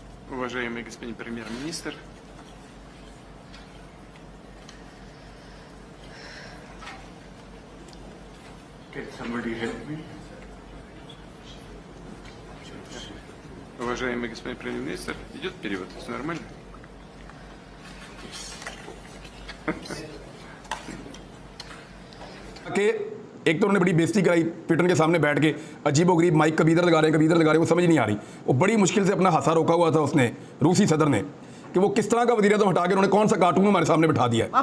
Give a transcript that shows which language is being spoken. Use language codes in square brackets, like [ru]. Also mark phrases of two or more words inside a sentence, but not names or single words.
[ru] Уважаемый господин премьер-министр, [en] Can somebody help me? [ru] уважаемый господин премьер-министр, идет перевод, все нормально? [ur] کہ ایک تو انہوں نے بڑی بے عزتی کرائی پیٹن کے سامنے بیٹھ کے، عجیب و غریب مائیک کبھی ادھر لگا رہے ہیں کبھی ادھر لگا رہے ہیں، وہ سمجھ نہیں آ رہی. وہ بڑی مشکل سے اپنا ہاسا روکا ہوا تھا اس نے، روسی صدر نے، کہ وہ کس طرح کا وزیر اعظم ہٹا کے انہوں نے کون سا کارٹون ہمارے سامنے بٹھا دیا ہے.